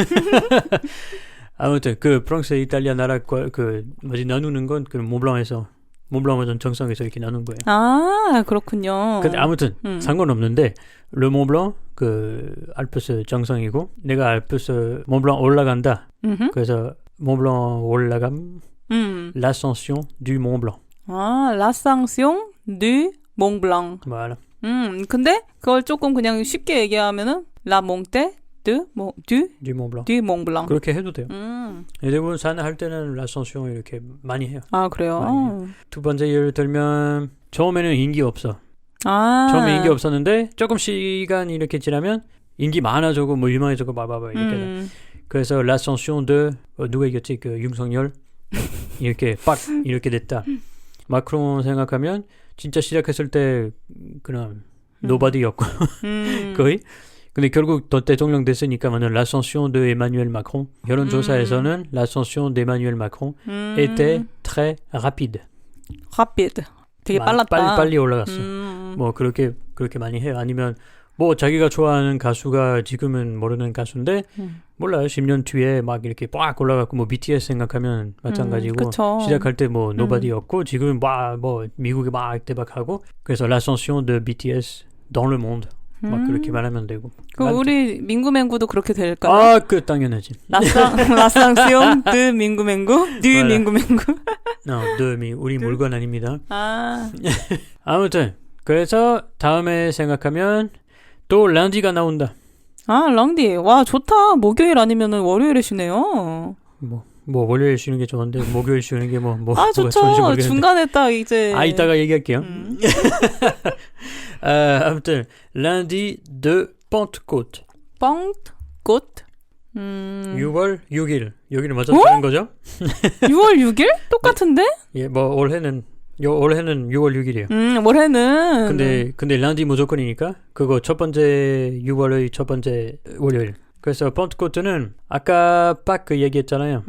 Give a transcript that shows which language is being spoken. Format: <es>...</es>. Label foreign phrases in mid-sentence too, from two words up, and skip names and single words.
<ko>아무튼 그 프랑스 이탈리아 나라 그 뭐지 나누는 건 그 몬블랑에서 정상에서 이렇게 나눈 거예요. 아 그렇군요. 근데 아무튼 상관없는데</ko> <fr>le Mont Blanc</fr> <ko>그 알프스 정상이고 내가 알프스 몬블랑 올라간다. 그래서 몬블랑 올라감.</ko> <fr>l'ascension du Mont Blanc. 아 l'ascension du Mont Blanc. voilà.</fr> <ko>근데 그걸 조금 그냥 쉽게 얘기하면은</ko> <fr>la montée du Mont Blanc.</fr> <ko>그렇게 해도 돼요. 대부분 산을 할 때는 l'ascension 이렇게 많이 해요. 아 그래요? 두 번째 예를 들면 처음에는 인기 없어. 아. 처음에 인기 없었는데 조금 시간이 이렇게 지나면 인기 많아지고 뭐 유명해지고 이렇게 돼. 그래서</ko> <fr>l'ascension de</fr> <ko>누가 이겼지? 그 윤석열 이렇게 빡 이렇게 됐다. 마크롱 생각하면 진짜 시작했을 때 그냥 nobody였고 거의. 근데 결국 또 대통령 됐으니까는</ko> <fr>l'ascension de Emmanuel Macron 여론조사에서는 l'ascension d'Emmanuel Macron était très rapide.</fr> <ko>되게 빨랐다. 빨리 올라갔어. 뭐 그렇게 많이 해요. 아니면 뭐 자기가 좋아하는 가수가 지금은 모르는 가수인데 몰라요. 10년 뒤에 막 이렇게 빡 올라갔고 뭐 BTS 생각하면 마찬가지고 그쵸. 시작할 때 뭐 nobody였고 지금은 뭐 미국에 막 대박하고 그래서</ko> <fr>l'ascension de BTS dans le monde.</fr> <ko>막 그렇게 말하면 되고. 그 우리 민구맹구도 그렇게 될까요? 아, 그 당연하지.</ko> <fr>l'ascension de 민구맹구, du 민구맹구.</fr> <ko>우리 물건 아닙니다. 아. 아무튼 그래서 다음에 생각하면 또 란디가 나온다. 아, 랑디. 와, 좋다. 목요일 아니면은 월요일에 쉬네요. 뭐 월요일 쉬는 게 좋은데 목요일 쉬는 게 뭐 아, 좋죠. 중간에 딱 이제. 이따가 얘기할게요. 아무튼</ko> <fr>lundi de Pentecôte. Pentecôte.</fr> <ko>6월 6일. 여기를 맞춰 쓰는 거죠? 6월 6일? 똑같은데? 예, 뭐 올해는 6월 6일이에요. 올해는. 근데 lundi 무조건이니까 그거 첫 번째 6월의 첫 번째 월요일. 그래서 펀트코트는 아까 빡 얘기했잖아요.</ko>